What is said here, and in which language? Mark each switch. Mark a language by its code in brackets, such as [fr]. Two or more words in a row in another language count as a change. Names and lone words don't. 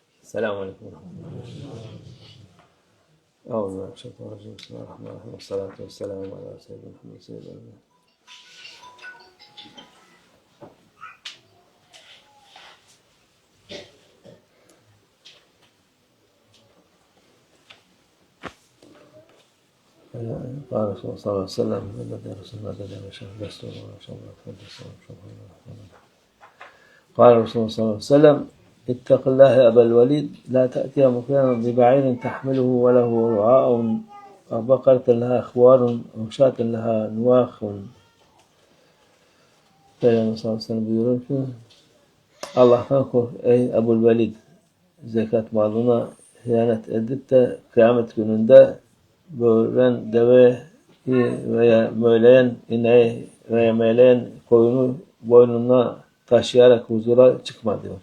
[ar] السلام عليكم. أعوذ بالله من الشيطان الرجيم. بسم الله الرحمن الرحيم. والصلاة والسلام على سيدنا محمد سيدنا. قال صلى الله عليه وسلم الذي رسول الله قال رسول الله صلى الله عليه وسلم اتق الله يا أبا الوليد لا تأتي مكانا ببعير تحمله وله رعاء وبقرة لها أخوار وشاة لها نواخ. [tr] Peygamber [ar] صلى الله عليه وسلم [tr] buyuruyor ki Allah'tan kork ey Ebu'l-Velid, zekat malına hıyanet edip de kıyamet gününde böğüren deveyi veya möyleyen ineği veya meyleyen koyunu boynuna taşıyarak huzura çıkma diyor.